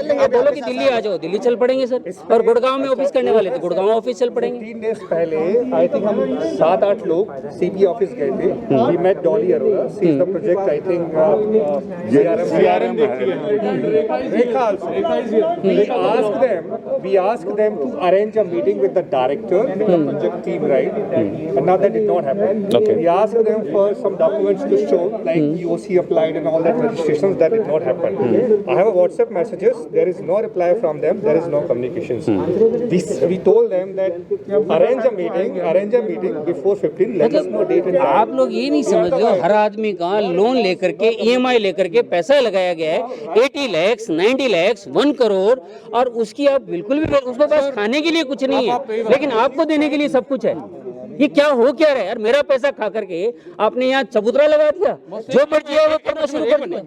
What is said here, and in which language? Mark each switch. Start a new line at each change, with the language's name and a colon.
Hindi: आप बोलो कि दिल्ली आ जाओ, दिल्ली चल पड़ेंगे सर। और गुड़गांव में ऑफिस करने वाले थे, गुड़गांव ऑफिस चल पड़ेंगे। 3 डेज पहले
English: I think
Hindi: हम 7-8 लोग सीपी ऑफिस गए थे।
English: We met Dolly Arora, she is the project I think CRM Rekha also. We asked them to arrange a meeting with the director, with the project team, right? And now that did not happen. We asked them for some documents to show, like EOC applied and all that registrations. That did not happen. I have a WhatsApp messages. There is no reply from them. There is no communications. We told them that arrange a meeting before 15. Let us know date and time.
Hindi: आप लोग ये नहीं समझ रहे हो, हर आदमी का loan लेकर के EMI लेकर के पैसा लगाया गया है 80 लाख 90 लाख 1 करोड़, और उसकी आप बिल्कुल भी उसके पास खाने के लिए कुछ नहीं है, लेकिन आपको देने के लिए सब कुछ है। ये क्या हो क्या रहा है यार? मेरा पैसा खा करके आपने यहाँ चबूतरा लगा दिया, जो मर्जी है वो करना शुरू कर दिया।